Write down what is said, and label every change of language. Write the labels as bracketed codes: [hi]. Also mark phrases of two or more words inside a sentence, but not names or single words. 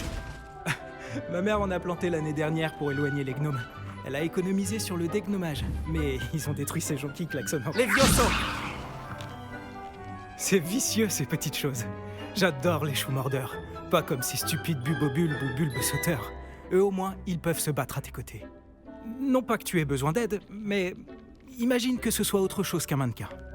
[fr] Ma mère en a planté l'année dernière pour éloigner les gnomes. Elle a économisé sur le dégnomage, mais ils ont détruit ces jonquilles klaxonnants. Levioso. C'est vicieux, ces petites choses. J'adore les choux mordeurs. Pas comme ces stupides bubobulbes ou bulbes sauteurs. Eux, au moins, ils peuvent se battre à tes côtés. Non pas que tu aies besoin d'aide, mais imagine que ce soit autre chose qu'un mannequin.